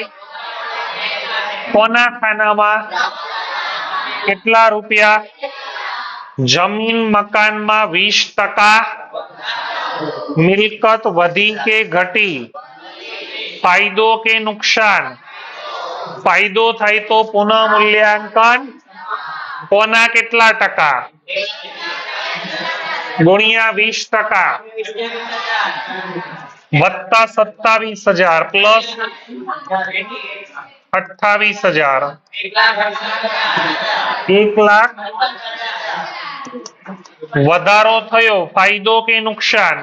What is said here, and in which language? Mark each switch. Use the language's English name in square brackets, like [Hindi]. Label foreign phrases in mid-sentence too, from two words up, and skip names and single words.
[Gujarati] કોના ખાનામાં? કેટલા રૂપિયા? જમીન મકાનમાં 20% મિલકત વધી કે ઘટી? ફાયદો કે નુકસાન? ફાયદો થાય તો પુનઃ મૂલ્યાંકન કોના કેટલા ટકા? ગુણિયા 20% વત્તા 27,000 પ્લસ 28,000 1 લાખ। વધારો થયો ફાયદો કે નુકસાન?